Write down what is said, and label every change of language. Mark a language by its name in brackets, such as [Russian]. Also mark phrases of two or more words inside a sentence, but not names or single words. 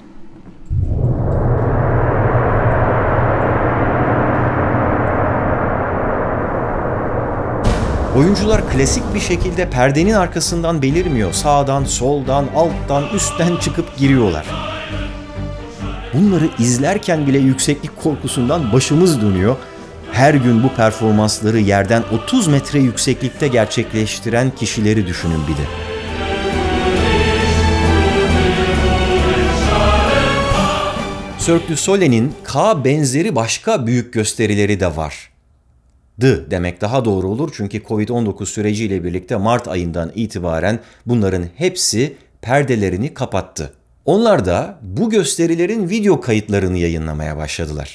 [Turkish] Oyuncular klasik bir şekilde perdenin arkasından belirmiyor. Sağdan, soldan, alttan, üstten çıkıp giriyorlar. Bunları izlerken bile yükseklik korkusundan başımız dönüyor. Her gün bu performansları yerden 30 metre yükseklikte gerçekleştiren kişileri düşünün bir de. Cirque du Soleil'in K benzeri başka büyük gösterileri de var. Demek daha doğru olur çünkü Covid-19 süreciyle birlikte Mart ayından itibaren bunların hepsi perdelerini kapattı. Onlar da bu gösterilerin video kayıtlarını yayınlamaya başladılar.